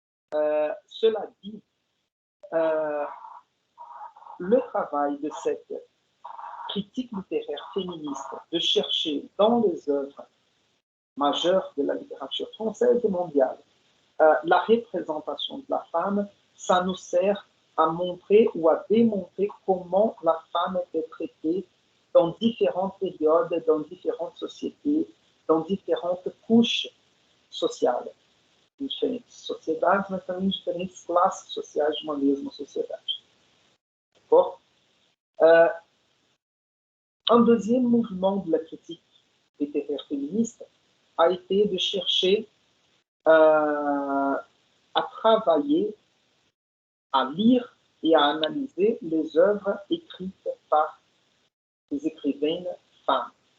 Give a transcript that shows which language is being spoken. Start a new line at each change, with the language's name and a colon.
French: Cela dit, le travail de cette critique littéraire féministe de chercher dans les œuvres majeures de la littérature française et mondiale la représentation de la femme, ça nous sert à montrer ou à démontrer comment la femme était traitée dans différentes périodes, dans différentes sociétés, dans différentes couches sociales.
Portuguese: Diferentes sociedades, mas também diferentes classes sociais de uma mesma sociedade.
French: D'accord? Un deuxième mouvement de la critique littéraire féministe a été de chercher à travailler, à lire et à analyser les œuvres écrites par des écrivaines femmes.